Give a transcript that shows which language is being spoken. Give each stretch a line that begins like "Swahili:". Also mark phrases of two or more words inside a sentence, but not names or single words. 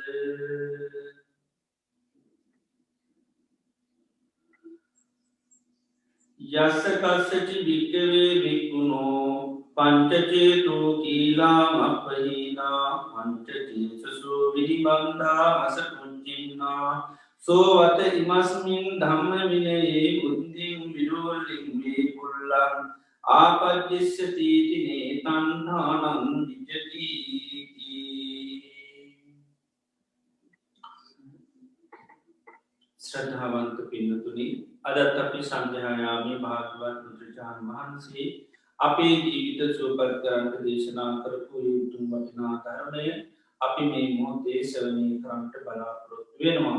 Pali: යස්ස කස්සචි වික්කවේ වික්කුණෝ පංචචේතෝ කීලාමප්පහීනා පංචචේතසෝ විනිබන්ධා අසකුච්චින්නා සෝවත ඉමස්මින් ධම්ම විනයේ බුද්ධින් විරෝලින් මේ පුල්ලං ආපජ්ජස්සතිති නේතන්ධානං විජ්ජති
Sinhala: ශ්‍රද්ධාවන්ත පින්නතුනි අදත් අපි සංඝයායාමේ භාග්‍යවත් බුදුරජාණන් වහන්සේ අපේ ජීවිත සුවපත් කරන්නට දේශනා කරපු උතුම් වටිනා ධර්මය අපි මේ මොහොතේ ශ්‍රවණය කරන්නට බලාපොරොත්තු වෙනවා.